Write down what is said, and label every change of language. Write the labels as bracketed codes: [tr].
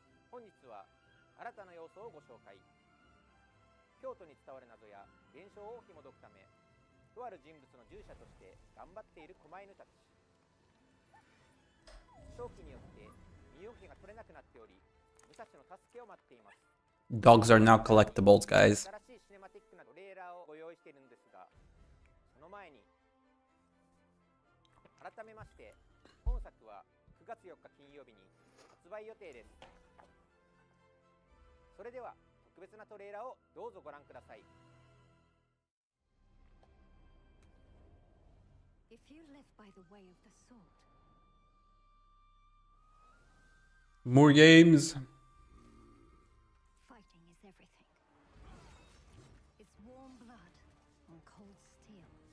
[ja] 本日は新たな要素をご紹介。京都に伝わる謎や現象を紐解くため、とある人物の従者として頑張っている狛犬たち。正気によって身動きが取れなくなっており、武蔵の助けを待っています。 [en] Dogs are now collectibles, guys. [ja] 新しいシネマティックなトレーラーをご用意しているんですが、その前に改めまして本作は9月4日金曜日に発売予定です。それでは特別なトレーラーをどうぞご覧ください。 [en] If you live by the way of the sword. More games. Fighting is everything. It's warm blood on cold steel.